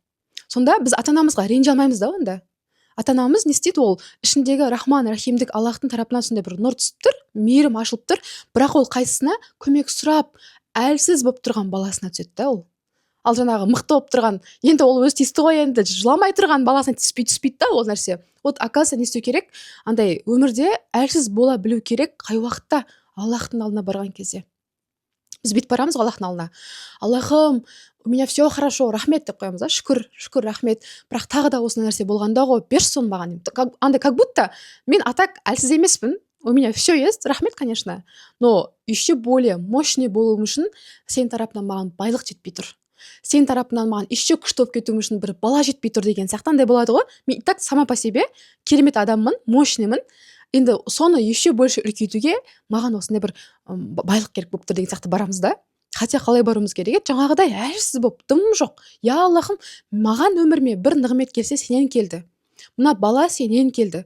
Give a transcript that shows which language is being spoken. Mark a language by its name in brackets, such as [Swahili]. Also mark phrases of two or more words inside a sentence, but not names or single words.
[Kazakh] Сонда біз ата-анамызға ренжи алмаймыз да онда. Ата-анамыз не істейді, ол ішіндегі Рахман Рахимдік Аллахтың тарапынан сондай бір нұр түсіп тұр, мейірім ашылып тұр, бірақ ол қайсысына көмек сұрап әлсіз болып тұрған баласына түседі да ол. Ал жаңағы мықты болып тұрған, енді ол өзі тиісті ғой, енді жыламай тұрған баласына түспейді да ол нәрсе. [Russian] Вот оказывается, [Kazakh] не істеу керек? Андай өмірде әлсіз бола білу керек, қай уақытта? Аллахтың алдына барған кезде. Біз бүйтіп барамыз Аллахтың алдына. Аллахым, [Russian] у меня все хорошо, [Kazakh] рахмет деп қоямыз да, шүкір, рахмет. Бірақ тағы да осы нәрсе болғанда ғой, берші соны маған. Андай [Russian] как будто [Kazakh] мен атак әлсіз емеспін. [Russian] У меня все есть, рахмет, конечно. Но еще более мощный [Kazakh] болуым үшін сен тарапынан маған байлық жетпей тұр. Сен тарапынан маған еще күшті болып кетуім үшін бір бала жетпей тұр деген сияқты андай болады ғой. Мен [Russian] так сама по себе [Kazakh] керемет адаммын, мощныймын. Енді соны [Russian] еще больше [Kazakh] үлкейтуге маған осындай бір байлық керек болып тұр деген сияқты барамыз да. Хотя қалай баруымыз керек? Жаңағыдай әлсіз болып, дым жоқ. Аллахым, маған өміріме бір нығмет келсе сенен келді. Мына бала сенен келді.